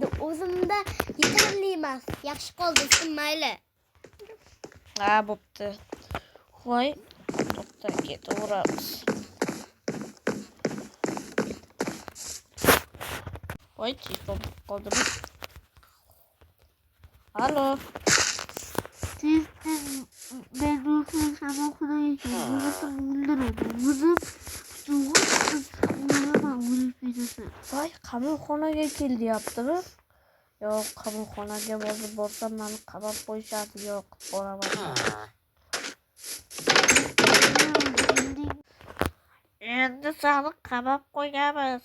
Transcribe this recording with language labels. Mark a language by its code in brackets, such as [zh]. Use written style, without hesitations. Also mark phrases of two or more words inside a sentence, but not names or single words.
[uz] O'zimda yetarli emas. Yaxshi qoldi, mayli. Ha, bo'pti. Voy, to'xta, ketaveramiz. Voy, telefon qoldimi? Alo. [tr] Ben dostum sabah okula geçiyorum. Burası buldurmadım. Vızıp [uz] Voy, qamoqxonaga kel deyaptimi? Yo'q, qamoqxonaga borsam meni qamab qo'yishadi. Yo'q, boraman. Endi seni qamab qo'yamiz.